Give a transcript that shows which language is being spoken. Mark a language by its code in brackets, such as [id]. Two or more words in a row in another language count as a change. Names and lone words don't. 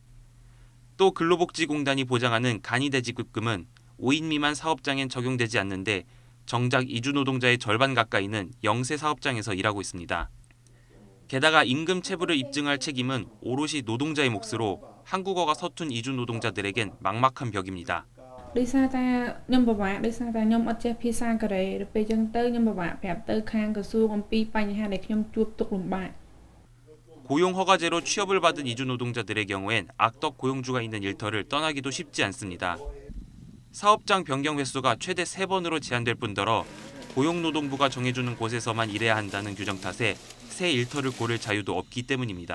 [ko] 또 근로복지공단이 보장하는 간이대지급금은 5인 미만 사업장엔 적용되지 않는데 정작 이주 노동자의 절반 가까이는 영세 사업장에서 일하고 있습니다. 게다가 임금 체불을 입증할 책임은 오롯이 노동자의 몫으로 한국어가 서툰 이주 노동자들에겐 막막한 벽입니다. [km] ដោយសារតែខ្ញុំពិបាកដោយសារតែខ្ញុំអត់ចេះភាសាកូរ៉េដល់ពេលអញ្ចឹងទៅខ្ញុំពិបាកប្រាប់ទៅខាងក្រសួងអំពីបញ្ហាដែលខ្ញុំជួបទុក្ខលំបាក [ko] 고용 허가제로 취업을 받은 이주 노동자들의 경우엔 악덕 고용주가 있는 일터를 떠나기도 쉽지 않습니다. 사업장 변경 횟수가 최대 3번으로 제한될 뿐더러 고용노동부가 정해주는 곳에서만 일해야 한다는 규정 탓에 새 일터를 고를 자유도 없기 때문입니다.